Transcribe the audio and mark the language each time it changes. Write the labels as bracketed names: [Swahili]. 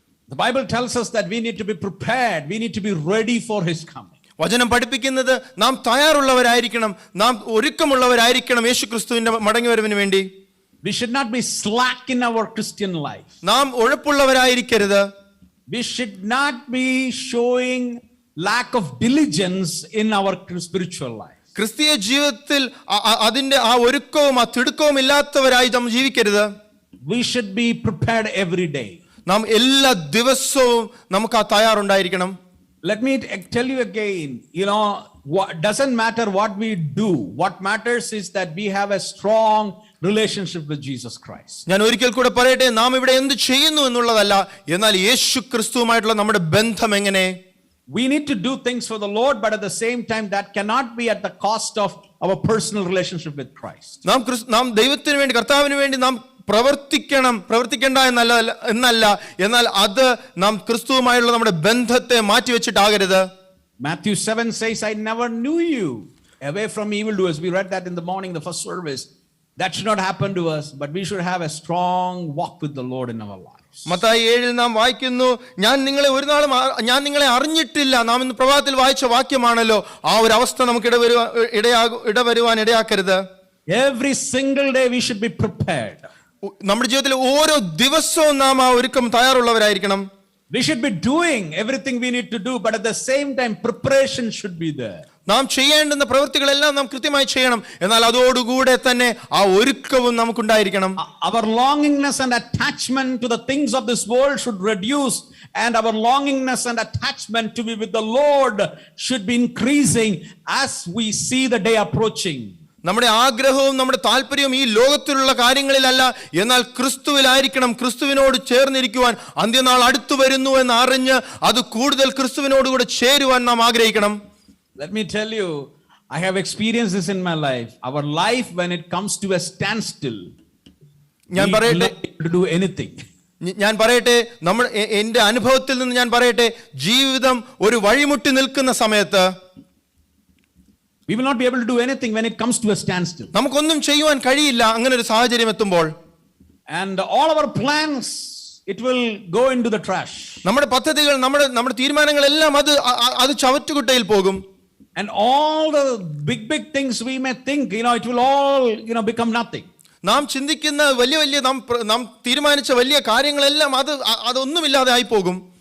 [English] The Bible tells us that we need to be prepared, we need to be ready for his coming. [Malayalam] വചനം പഠിപ്പിക്കുന്നത് നാം തയ്യാറുള്ളവരായിരിക്കണം, നാം ഒരുക്കമുള്ളവരായിരിക്കണം യേശുക്രിസ്തുവിന്റെ മടങ്ങിവരവിന് വേണ്ടി. [English] We should not be slack in our Christian life. [Malayalam] നാം ഉഴപ്പുള്ളവരായിരിക്കരുത്. [English] We should not be showing lack of diligence in our spiritual life. [Malayalam] ക്രിസ്തീയ ജീവിതത്തിൽ അതിന്റെ ആ ഒരുക്കവും ആ തിടുക്കവും ഇല്ലാത്തവരായി നാം ജീവിക്കരുത്. [English] We should be prepared every day. [Malayalam] നാം എല്ലാ ദിവസവും നമുക്ക് ആ തയ്യാറുണ്ടായിരിക്കണം. [English] Let me tell you again, doesn't matter what we do. What matters is that we have a strong relationship with Jesus Christ. [Malayalam] ഞാൻ ഒരിക്കൽ കൂടെ പറയട്ടെ, നാം ഇവിടെ എന്ത് ചെയ്യുന്നു എന്നുള്ളതല്ല, എന്നാൽ യേശു ക്രിസ്തുവുമായിട്ടുള്ള നമ്മുടെ ബന്ധം എങ്ങനെ. [English] We need to do things for the Lord, but at the same time that cannot be at the cost of our personal relationship with Christ. [Malayalam] നാം ദൈവത്തിന് വേണ്ടി, കർത്താവിന് വേണ്ടി നാം പ്രവർത്തിക്കേണ്ട എന്നല്ല, എന്നാൽ അത് നാം ക്രിസ്തുവുമായുള്ള നമ്മുടെ ബന്ധത്തെ മാറ്റിവെച്ചിട്ടാകരുത്. [English] Matthew 7 says, I never knew you. Away from evildoers. We read that in the morning, the first service. That should not happen to us, but we should have a strong walk with the Lord in our lives. [Malayalam] Mathai 7 നാം വായിക്കുന്നു, ഞാൻ നിങ്ങളെ അറിഞ്ഞിട്ടില്ല. നാം ഇന്ന് പ്രഭാതത്തിൽ വായിച്ച വാക്യമാണല്ലോ. ആ ഒരു അവസ്ഥ നമുക്ക് ഇടവരുവാൻ ഇടയാക്കരുത്. [English] Every single day we should be prepared. [Malayalam] നമ്മുടെ ജീവിതത്തിൽ ഓരോ ദിവസവും നാം ആ ഒരുക്കം തയ്യാറുള്ളവരായിരിക്കണം. [English] We should be doing everything we need to do, but at the same time preparation should be there. [Malayalam] നാം ചെയ്യേണ്ടുന്ന പ്രവൃത്തികളെല്ലാം നാം കൃത്യമായി ചെയ്യണം, എന്നാൽ അതോടുകൂടെ തന്നെ ആ ഒരുക്കവും നമുക്കുണ്ടായിരിക്കണം. [English] Our longingness and attachment to the things of this world should reduce, and our longingness and attachment to be with the Lord should be increasing as we see the day approaching. [Malayalam] നമ്മുടെ ആഗ്രഹവും നമ്മുടെ താല്പര്യവും ഈ ലോകത്തിലുള്ള കാര്യങ്ങളിലല്ല, എന്നാൽ ക്രിസ്തുവിലായിരിക്കണം. ക്രിസ്തുവിനോട് ചേർന്നിരിക്കുവാൻ അന്ത്യനാൾ അടുത്തു വരുന്നു എന്ന് അറിഞ്ഞ് അത് കൂടുതൽ ക്രിസ്തുവിനോടുകൂടെ ചേരുവാൻ നാം ആഗ്രഹിക്കണം. [English] Let me tell you, I have experienced this in my life. Our life, when it comes to a standstill, we [Malayalam] ഞാൻ [English] will [Malayalam] പറയട്ടെ [English] not be able to do anything. [Malayalam] ഞാൻ പറയട്ടെ എൻ്റെ അനുഭവത്തിൽ നിന്ന് ഞാൻ പറയട്ടെ, ജീവിതം ഒരു വഴിമുട്ടി നിൽക്കുന്ന സമയത്ത് [English] We will not be able to do anything when it comes to a standstill. [Malayalam] നമുക്കൊന്നും ചെയ്യുവാൻ കഴിയില്ല അങ്ങനെ ഒരു സാഹചര്യം എത്തുമ്പോൾ. [English] And all our plans, it will go into the trash. [Malayalam] നമ്മുടെ പദ്ധതികൾ, നമ്മുടെ തീരുമാനങ്ങളെല്ലാം അത് ചവറ്റുകുട്ടയിൽ പോകും. [English] And all the big things we may think, it will all, become nothing. [Malayalam] നാം ചിന്തിക്കുന്ന വലിയ നാം തീരുമാനിച്ച വലിയ കാര്യങ്ങളെല്ലാം അതൊന്നുമില്ലാതെ ആയി പോകും.